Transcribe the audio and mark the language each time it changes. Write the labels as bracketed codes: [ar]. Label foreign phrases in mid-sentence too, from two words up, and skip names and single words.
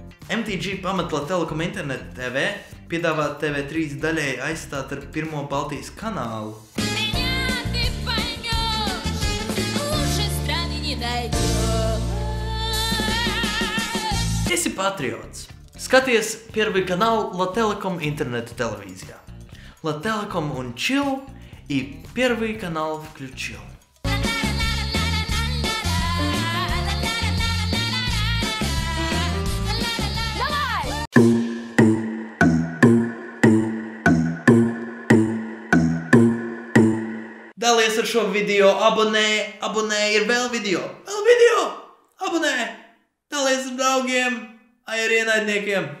[lv] MTG pamatla Telekom internetu TV piedāvā TV3 daļēji aizstāt ar pirmo Baltijas kanālu. Esi patriots. [ru] Skaties первый канал Telekom интернет телевизия. Telekom un chill и первый канал включил. [lv] Dalies ar šo video, abonē, ir vēl video, abonē, dalies ar draugiem, ar ienaidniekiem.